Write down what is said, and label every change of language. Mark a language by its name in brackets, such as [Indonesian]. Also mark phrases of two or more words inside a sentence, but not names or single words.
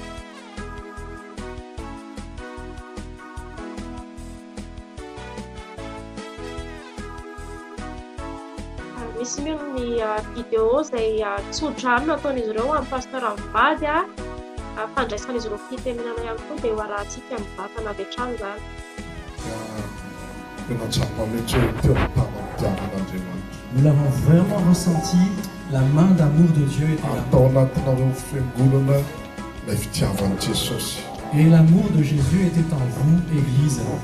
[Malagasy] Misy moa ny vidéo izay tsodrano nataon'izy ireo amin'ny pasteur mivady fandraisan'izy ireo fitenenana ihany koa dia ho arahantsika mivatana avy hatrany zany. [French] Nous l'avons vraiment ressenti, la main d'amour de Dieu était là. Et l'amour de Jésus était en vous, Église.